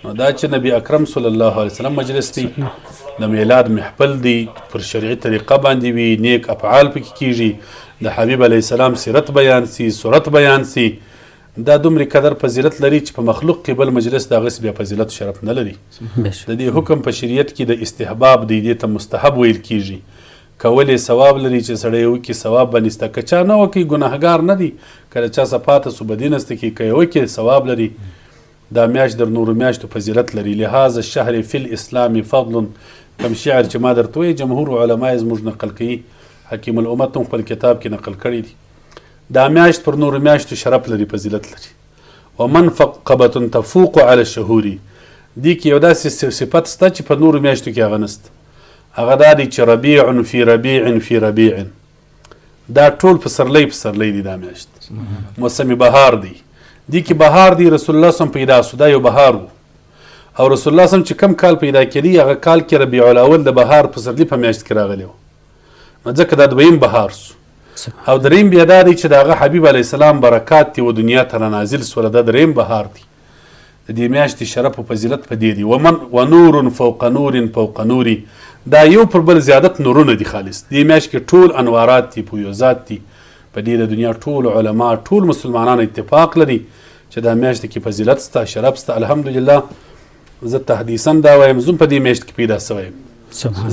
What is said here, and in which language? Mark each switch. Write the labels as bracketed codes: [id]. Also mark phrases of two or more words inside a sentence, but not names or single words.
[ps] نو دا چې نبی اکرم [ar] صلی الله علیه وسلم [ps] مجلس دی د میلاد محفل دی پر شرعي طریقه باندې وي نیک افعال پکې کیږي د حبیب [ar] علیه السلام [ps] سیرت بیان سی صورت بیان سی دا دومره قدر فضیلت لري چې په مخلوق کې بل مجلس د هغسې بیا فضیلت شرف نه لري. د دې حکم په شریعت کې د استحباب دی دې ته مستحب ویل کیږي. کولی ثواب لري چې سړی وکړي ثواب به نسته که چا نه وکړي ګناهګار نه دي که د چا څه پاته سو بدي نسته کړي که یې وکړي ثواب لري. دا میاشت در نورو میاشتو فضیلت لري. [ar] لهذا الشهر فی الاسلام فضل [ps] کم شعر چې ما درته وایي جمهور علما یې زموږ نقل کوي حکیم الامت هم خپل کتاب کې نقل کړی دي. دا میاشت پر نورو میاشتو شرف لري فضیلت لري. [ar] ومنقبة تفوق على الشهور [ps] دې کې یو داسې صفت سته چې په نورو میاشتو کې هغه نسته هغه دا دی چې [ar] ربیع فی ربیع فی ربیع [ps] دا ټول پسرلی دی دا میاشت موسم بهار دی دی کې بهار دی رسول الله صم پیدا سو دا یو بهار و او رسول الله صم چې کم کال پیدا کړي هغه کال کې ربیع الاول د بهار پسرلی په میاشت کې راغلی و نو ځکه دا دویم بهار سو او دریم بیا دا دی چې د هغه حبیب [ar] علیه السلام [ps] برکات دی و دنیا ته رانازل سوله دا دریم بهار دی. د دې میاشتې شرف او فضیلت په دې دی. [ar] ونور فوق نور فوق نور [ps] دا یو پر بل زیادت نورونه دي خالص. دې میاشت کې ټول انوارات دي فیوزات دي په دې د دنیا ټول علما ټول مسلمانان اتفاق لري چې دا میاشت کې فضیلت سته شرف سته. الحمدلله زه تحدیثا دا وایم زه په دې میاشت کې پیدا سوی یم.